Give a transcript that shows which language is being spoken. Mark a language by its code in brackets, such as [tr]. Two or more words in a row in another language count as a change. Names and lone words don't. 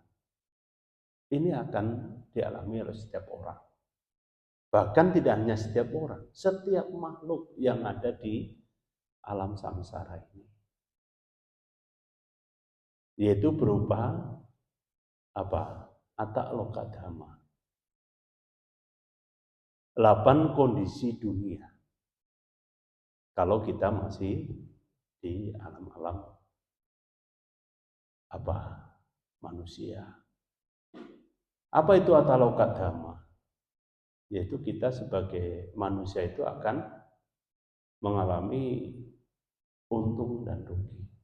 [id] Ini akan dialami oleh setiap orang. Bahkan tidak hanya setiap orang, setiap makhluk yang ada di alam samsara ini. Yaitu berupa apa? [pi] Atak loka dhamma. [id] 8 kondisi dunia. Kalau kita masih di alam-alam apa? Manusia. Apa itu [pi] ataloka dhamma? [id] Yaitu kita sebagai manusia itu akan mengalami untung dan rugi.